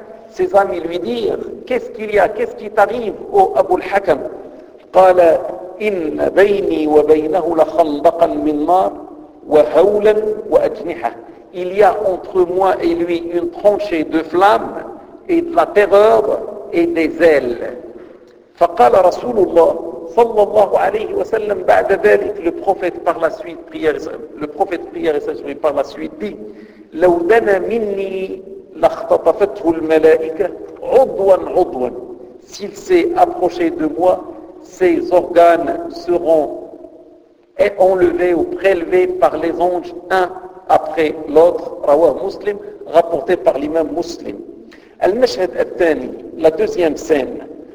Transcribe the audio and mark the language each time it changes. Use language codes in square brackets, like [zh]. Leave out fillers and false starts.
[fr] Ses amis lui dirent, qu'est-ce qu'il y a, qu'est-ce qui t'arrive, ô Abu al-Hakam? [ar] Il dit, « إن بيني la لخندقا من نار وهولا وأجنحة. [fr] Il y a entre moi et lui une tranchée de flammes et de la terreur et des ailes. [ar] فقال رسول الله صلى الله عليه وسلم بعد ذلك. [fr] Le prophète par la suite dit: [ar] لو دنا مني لاختطفته الملائكة عضوا عضوا. [fr] S'il s'est approché de moi, ses organes seront enlevés ou prélevés par les anges un après l'autre. [ar] Rawah Muslim, [fr] rapporté par l'imam Muslim. [ar] Al-Mashhad al-Thani, [fr] la deuxième scène.